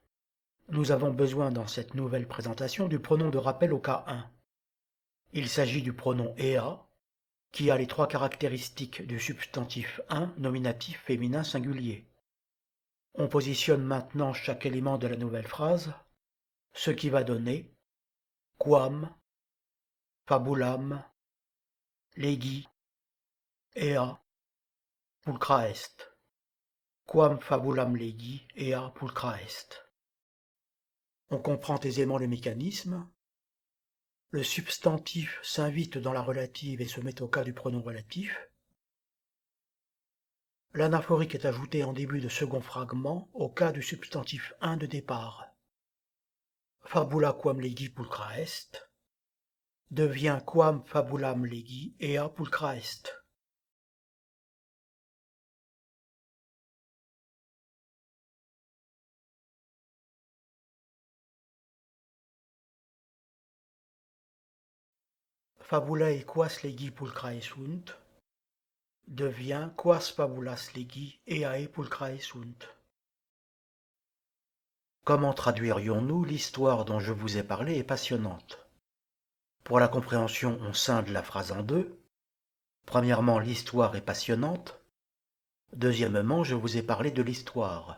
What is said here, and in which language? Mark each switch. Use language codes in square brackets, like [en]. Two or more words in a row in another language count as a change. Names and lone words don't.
[fr] Nous avons besoin dans cette nouvelle présentation du pronom de rappel au cas 1. Il s'agit du pronom ea, qui a les trois caractéristiques du substantif 1, nominatif féminin singulier. On positionne maintenant chaque élément de la nouvelle phrase, ce qui va donner [la] quam, fabulam, legi, ea, pulcra est. Quam fabulam legi, ea pulcra est. [fr] On comprend aisément le mécanisme. Le substantif s'invite dans la relative et se met au cas du pronom relatif. L'anaphorique est ajouté en début de second fragment au cas du substantif 1 de départ. [la] Fabula quam legi pulcra est [fr] devient [la] quam fabulam legi ea pulcra est. Fabulae quas legi pulcrae sunt [fr] devient [la] quas fabulas legi eae pulcrae sunt. [fr] Comment traduirions-nous l'histoire dont je vous ai parlé est passionnante. Pour la compréhension, on scinde la phrase en deux. Premièrement, l'histoire est passionnante. Deuxièmement, je vous ai parlé de l'histoire.